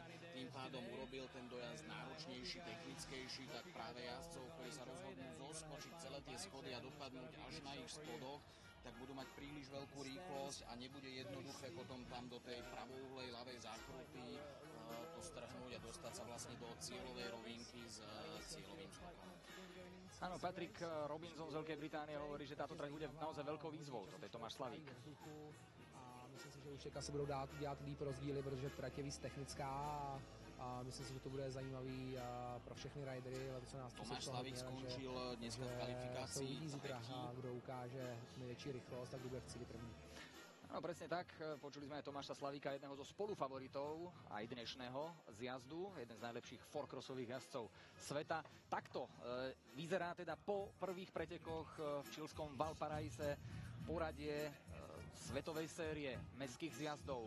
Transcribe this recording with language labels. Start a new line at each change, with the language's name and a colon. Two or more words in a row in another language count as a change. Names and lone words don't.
Slovak: Tým pádom urobil ten dojazd náročnejší, technickejší, tak práve jazdcov, ktorí sa rozhodnú zoskočiť celé tie schody a dopadnúť až na ich spodoch, tak budú mať príliš veľkú rýchlosť a nebude jednoduché potom tam do tej pravouhlej, ľavej zákruty to strhnúť a dostať sa vlastne do cieľovej rovinky s cieľovým skokom. Áno, Patrick Robinson z Veľkej Británie hovorí, že táto trať bude naozaj veľkou výzvou. Toto je Tomáš Slavík.
Czech: Myslím si, že už se budou dělat líp rozdíly, protože trať je víc technická a myslím si, že to bude zajímavý pro všechny ridery.
Slovak: Tomáš Slavík skončil dneska v kvalifikácii.
Czech: Kdo ukáže největší rychlost, tak bude chceli první.
Slovak: Áno, presne tak. Počuli sme aj Tomáša Slavíka, jedného zo spolufavoritov aj dnešného zjazdu, jeden z najlepších fourcrossových jazdcov sveta. Takto vyzerá teda po prvých pretekoch v čilskom Valparaise poradie svetovej série mestských zjazdov.